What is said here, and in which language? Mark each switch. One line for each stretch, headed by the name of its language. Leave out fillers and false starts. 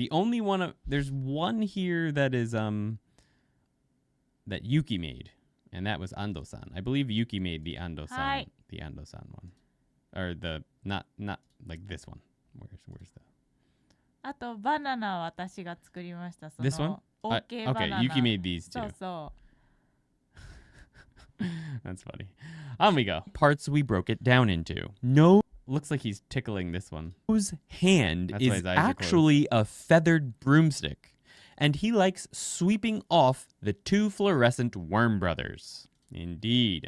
English: The only one there's one here that is that Yuki made, and that was Ando-san. I believe Yuki made the Ando-san, the Ando-san one, or the not like this one. Where's the?
Japanese: あとバナナは私が作りました。
English: This one? OK okay, Yuki made these too.
Japanese: そうそう。
English: That's funny. On we go. Parts we broke it down into. No, looks like he's tickling this one. Whose hand is actually a feathered broomstick, and he likes sweeping off the 2 fluorescent worm brothers. Indeed.